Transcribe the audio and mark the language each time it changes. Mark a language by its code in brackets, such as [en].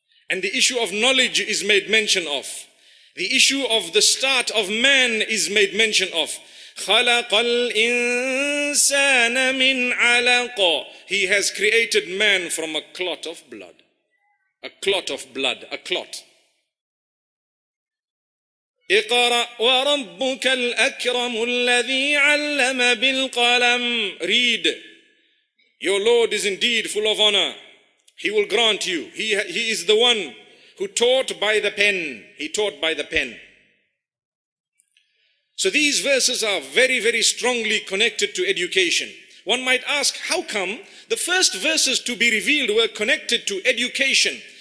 [en] And the issue of knowledge is made mention of. The issue of the start of man is made mention of. [ar] خَلَقَ الْإِنسَانَ مِنْ عَلَقٍ. [en] He has created man from a clot of blood. A clot of blood, a clot. [ar] اقرأ وربك الأكرم الذي علم بالقلم. [en] Read. Your Lord is indeed full of honor. He will grant you. He is the one who taught by the pen. He taught by the pen. So these verses are very, very strongly connected to education. One might ask, how come the first verses to be revealed were connected to education?